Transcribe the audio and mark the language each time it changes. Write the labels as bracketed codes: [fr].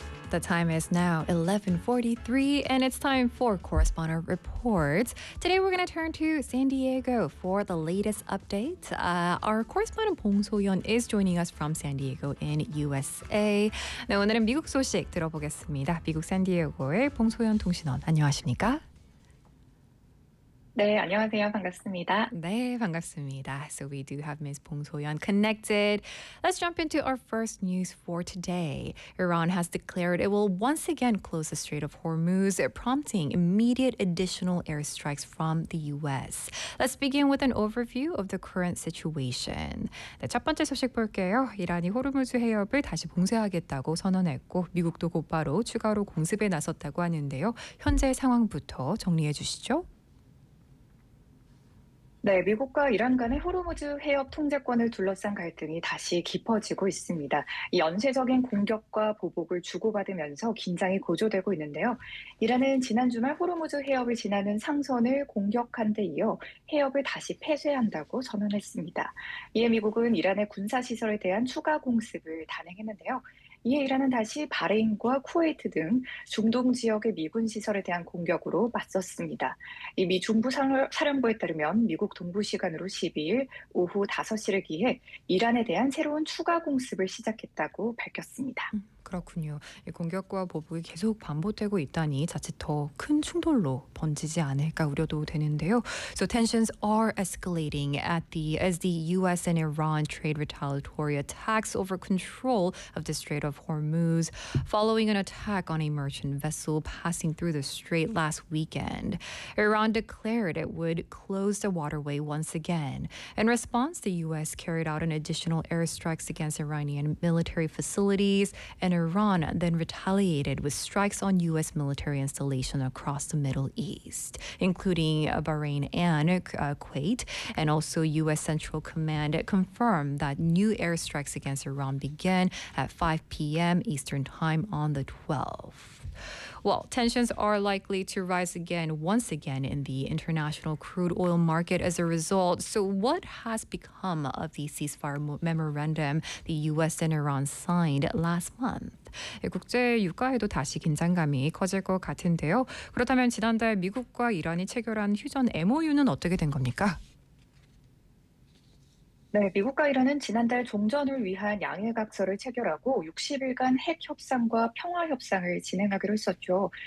[en] The time is now 11:43, and it's time for Correspondent Reports. Today, we're going to turn to San Diego for the latest update. Our correspondent Bong So-yeon is joining us from San Diego in USA. [ko] 네, 오늘은 미국 소식 들어보겠습니다. 미국 샌디에고의 봉 소연 통신원, 안녕하십니까? 네, 안녕하세요. 반갑습니다. 네, 반갑습니다. [en] So we do have Ms. Bong So-yeon connected. Let's jump into our first news for today. Iran has declared it will once again close the Strait of Hormuz, prompting immediate additional airstrikes from the U.S. Let's begin with an overview of the current situation. [ko] 네, 첫 번째 소식 볼게요. 이란이 호르무즈 해협을 다시 봉쇄하겠다고 선언했고 미국도 곧바로 추가로 공습에 나섰다고 하는데요. 현재 상황부터 정리해 주시죠. 네, 미국과 이란 간의 호르무즈 해협 통제권을 둘러싼 갈등이 다시 깊어지고 있습니다. 이 연쇄적인 공격과 보복을 주고받으면서 긴장이 고조되고 있는데요. 이란은 지난 주말 호르무즈 해협을 지나는 상선을 공격한 데 이어 해협을 다시 폐쇄한다고 선언했습니다. 이에 미국은 이란의 군사시설에 대한 추가 공습을 단행했는데요. 이에 이란은 다시 바레인과 쿠웨이트 등 중동 지역의 미군 시설에 대한 공격으로 맞섰습니다. 이 미 중부 사령부에 따르면 미국 동부 시간으로 12일 오후 5시를 기해 이란에 대한 새로운 추가 공습을 시작했다고 밝혔습니다. 그렇군요. 이 공격과 보복이 계속 반복되고 있다니 자칫 더 큰 충돌로 번지지 않을까 우려도 되는데요. [en] So tensions are escalating as the U.S. and Iran trade retaliatory attacks over control of the Strait of Hormuz following an attack on a merchant vessel passing through the strait last weekend. Iran declared it would close the waterway once again. In response, the U.S. carried out an additional airstrikes against Iranian military facilities and Iran then retaliated with strikes on U.S. military installations across the Middle East, including Bahrain and Kuwait. And also U.S. Central Command confirmed that new airstrikes against Iran began at 5 p.m. Eastern Time on the 12th. Well, tensions are likely to rise again once again in the international crude oil market as a result. So what has become of the ceasefire memorandum the U.S. and Iran signed last month? [ko] 국제 유가에도 다시 긴장감이 커질 것 같은데요. 그렇다면 지난달 미국과 이란이 체결한 휴전 MOU는 어떻게 된 겁니까? 네, 미국과 이란은 지난달 종전을 위한 양해각서를 체결하고 60일간 핵협상과 평화협상을 진행하기로 했었죠.